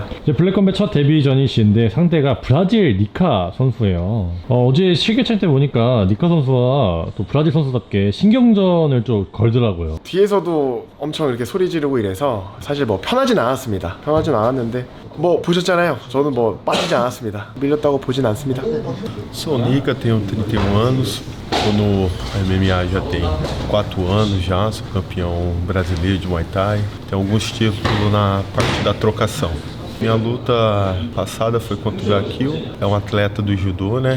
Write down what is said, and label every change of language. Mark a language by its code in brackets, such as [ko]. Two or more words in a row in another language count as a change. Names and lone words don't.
[ko] 이제 블랙컴뱃 첫 데뷔전이신데 상대가 브라질 니카 선수예요. 어제 실개최 때 보니까 니카 선수가 또 브라질 선수답게 신경전을 좀 걸더라고요. 뒤에서도 엄청 이렇게 소리 지르고 이래서 사실 뭐 편하진 않았습니다. 편하진 않았는데 뭐 보셨잖아요. 저는 뭐 빠지지 않았습니다. 밀렸다고 보진 않습니다. [pt] Sou Nica, tenho 31 anos, estou no MMA já tem 4 anos já, sou campeão brasileiro de Muay Thai, tenho alguns títulos na parte da trocação. Minha luta passada foi contra o Jakil, é um atleta do judô, né?